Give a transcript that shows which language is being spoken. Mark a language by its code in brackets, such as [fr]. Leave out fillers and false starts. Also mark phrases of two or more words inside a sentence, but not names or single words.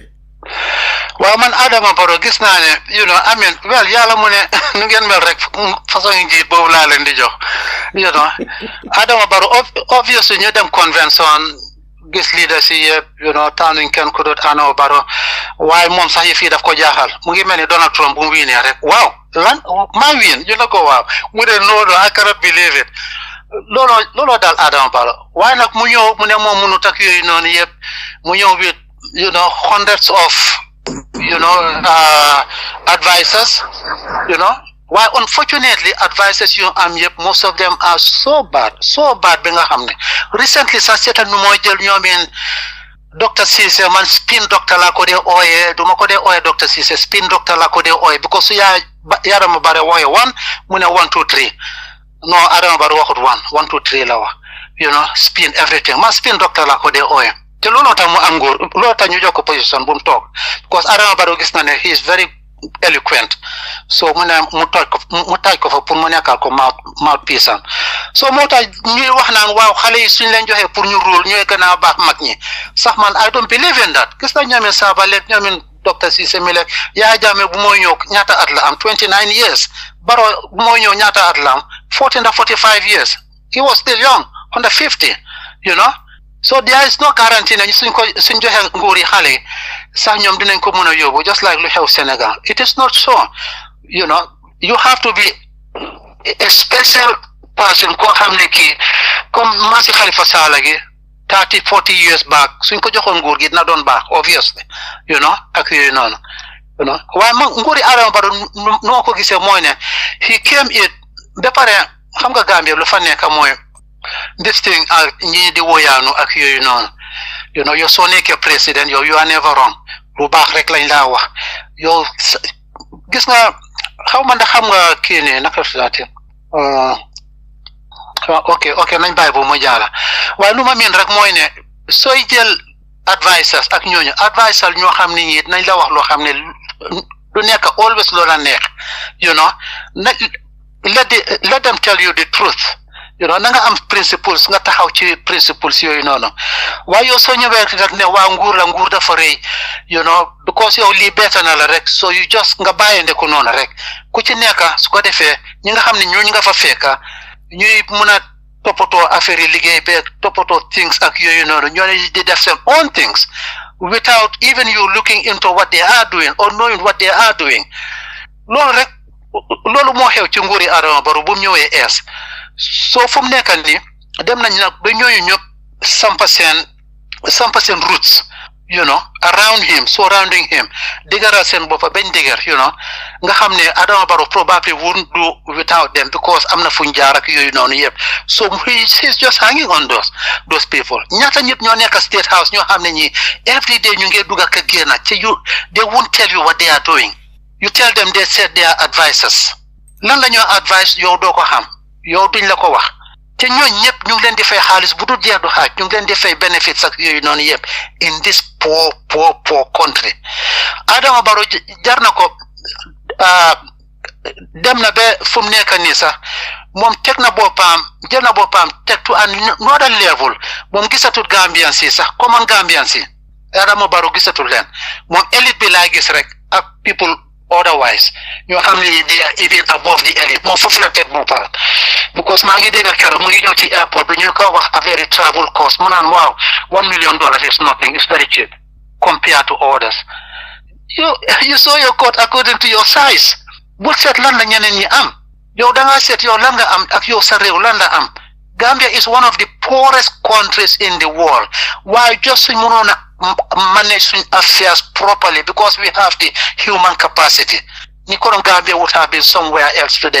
[wo] waaw man Adama Barrow gis naa ne yàlla mu ne nu ngeen mel rek façon njiit boobu laa leen di jox Adama Barrow obviously ñu dem convention gis leader si yëpp taanuñ kenn ku dut Adama Barrow waaye moom sax yi fii daf ko jaaxal mu ngi mel ni Donald Trump bu mu wiinee rek waaw lan maa wiin ñu ne ko waaw mu ne [en] no I cannot believe it [wo] looloo daal Adama Barrow waaye nag mu ñëw mu ne moom mënut ak yooyu noonu yëpp mu ñëw [en] with hundreds of [wo] advisors waaye unfortunately advisors yu am yëpp [en] most of them are so bad [wo] bi nga xam ne recently sax seetal nu mooy jël ñoomeen Dr. Cissé man [en] spin doctor [wo] laa ko dee ooyee duma ko dee ooyee Dr. Cissé [en] spin doctor [wo] laa ko dee ooyee because su Adama Barrow wooyee 1 mu ne 1 2 3 no Adama Barrow waxut 1 2 3 la wax [en] spin everything [wo] man [en] spin doctor [wo] laa ko dee ooyee te looloo tax mu am nguur looloo tax ñu jox ko position bu mu toog because Adama Barrow gis na ne [en] he is very eloquent so [wo] mu ne mu taaj ko fa pour mu nekkal ko mouthpiece am so moo tax ñuy wax naan waaw xale yi suñ leen joxee pour ñu rule ñooy gën a baax mag ñi sax man [en] I don't believe in that [wo] gis na ñoomin Sabally ñoomin Dr. Cissé Mile Yaya Jammeh bu mooy ñëw ñaata at la am 29 years Barrow bu mooy ñëw ñaata at la am [en] 40 to 45 years he was still young under 50 so there is no guarantee [wo] ne suñ joxe nguur yi xale yi sax ñoom dinañ ko mën a yóbbu [en] just like [wo] lu xew Sénégal [en] it is not so you have to be [wo] a special person koo xam ne kii comme Massi Halifa Sallah gi [en] 30-40 years back [wo] suñ ko joxoon nguur gi dina doon baax obviously ak yooyu noonu waaye nguuri Adama Barrow noo ko gisee mooy ne [en] he came it [wo] ba pare xam nga Gambia lu fa nekk mooy [en] this thing [wo] ñi di woyaanu ak yooyu noonu yow soo nekkee président yow [en] you are never wrong [wo] lu baax rek lañ laa wax yow gis nga xaw ma ndax xam nga kii ne naka laati ok nañ bàyyi bu mu jaala waaye lu ma miin rek mooy ne sooy jël advisors ak ñooñu advisor ñoo xam ne ñi nañ la wax loo xam ne du nekk always loola neex [en] let them tell you the truth [wo] na nga am principles nga taxaw ci principles yooyu noonu waaye yow soo ñëwee rek ne waa nguur dafa rëy because yow lii beeta na la rek [en] so you just [wo] nga bàyyende ko noonu rek ku ci nekk su ko defee ñi nga xam ne ñooñu nga fa fekka ñuy mun a toppatoo affaire yi liggéey beeg toppatoo things ak yooyu noonu ñoo ne di def seen [en] own things without even you looking into what they are doing [wo] or knowing what they are doing loolu rek loolu moo xew ci nguuri Adama Barrow bu mu ñëwee ees soo fu mu nekk nii dem nañ nag ba ñooñu ñëpp sampa seen [en] roots around him surrounding him [wo] diggaral seen boppa bañ diggar nga xam ne Adama Barrow [en] probably wouldn't do without them because [wo] am na fuñ jaar ak yooyu noonu yëpp [en] so he's just hanging on those people [wo] ñaata ñëpp ñoo nekk State House ñoo xam ne ñi [en] every day [wo] ñu ngi dugg ak génn ci [en] they won't tell you what they are doing you tell them they said they are advisors [wo] lan la ñoo advice yow doo ko xam yow duñ la ko wax te ñooñ ñëpp ñu ngi leen di fay xaalis bu dul jeex du xaaj ñu ngi leen di fay benefits ak yooyu noonu yëpp [en] in this poor country [wo] Adama Barrow jar na ko dem na ba fu mu nekk nii sax moom teg na boppam jël na boppam teg [en] to another level [wo] moom gisatul Gambian si sax [en] common Gambian [wo] si Adama Barrow gisatul leen moom élite bi laa gis rek ak [en] people otherwise [wo] ñoo xam ne [en] they are even above the elite [wo] moom foofu la teg boppam because maa ngi dégg keroog mu ngi ñëw ci airport bi ñu ko wax affaire travel cost mu naan waaw [en] $1 million is nothing it's very cheap compared to others you saw your coat according to your size [wo] bul seet lan la ñeneen ñi am yow da ngaa seet yow lan nga am ak yow sa réew lan la am [en] Gambia is one of the poorest countries in the world [wo] waaye just suñ mënoon a manage suñ [en] affairs properly because we have the human capacity [wo] ni konoon Gambia [en] would have been somewhere else today.